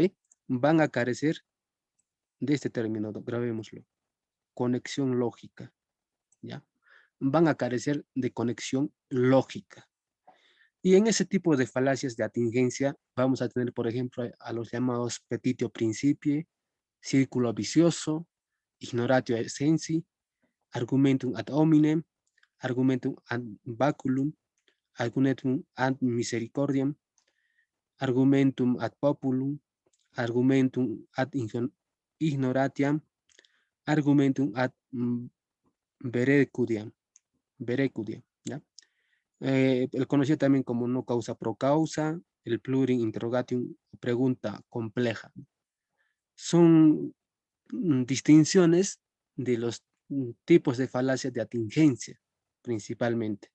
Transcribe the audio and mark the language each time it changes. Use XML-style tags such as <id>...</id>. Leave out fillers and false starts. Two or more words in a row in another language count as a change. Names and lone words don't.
<es>Van a carecer de este término, grabémoslo, conexión lógica, ¿ya? Van a carecer de conexión lógica. Y en ese tipo de falacias de atingencia vamos a tener, por ejemplo, a los llamados</es> <la>petitio principii,</la> <es>círculo vicioso,</es> <la>ignoratio essensi, argumentum ad hominem, argumentum ad baculum, argumentum ad misericordiam, argumentum ad populum, argumentum ad ignoratiam, argumentum ad verecudiam,</la> <es>¿ya? El conocido también como</es> <la>no causa pro causa,</la> <es>el</es> <la>plurim interrogatium,</la> <es>pregunta compleja. Son distinciones de los tipos de falacias de atingencia, principalmente.</es>